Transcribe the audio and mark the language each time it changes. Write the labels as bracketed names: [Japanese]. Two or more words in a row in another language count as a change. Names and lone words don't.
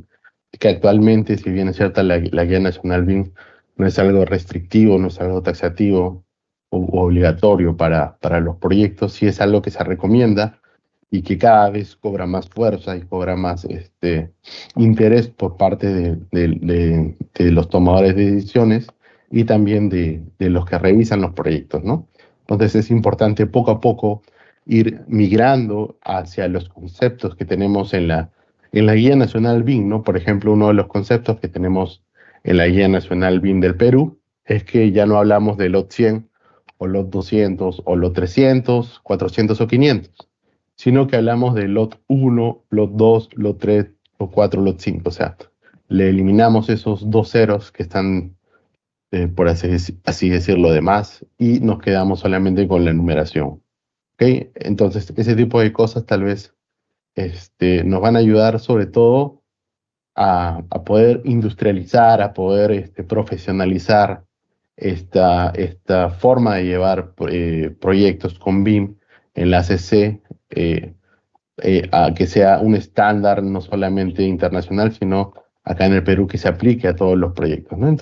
[Spanish] Que actualmente, si bien es cierta, la Guía Nacional BIM no es algo restrictivo, no es algo taxativo o obligatorio para los proyectos, sí es algo que se recomienda y que cada vez cobra más fuerza y cobra más interés por parte de los tomadores de decisiones y también de los que revisan los proyectos, ¿no? Entonces es importante poco a poco ir migrando hacia los conceptos que tenemos en la Guía Nacional BIM, ¿no? Por ejemplo, uno de los conceptos que tenemos en la Guía Nacional BIM del Perú es que ya no hablamos de lot 100 o lot 200 o lot 300, 400 o 500, sino que hablamos de lot 1, lot 2, lot 3, lot 4, lot 5. O sea, le eliminamos esos dos ceros que están, por así decirlo, de más y nos quedamos solamente con la numeración. ¿Ok? Entonces, ese tipo de cosas tal vez nos van a ayudar sobre todo a poder industrializar, a poder profesionalizar esta forma de llevar proyectos con BIM en la CC, a que sea un estándar no solamente internacional, sino acá en el Perú que se aplique a todos los proyectos, ¿no?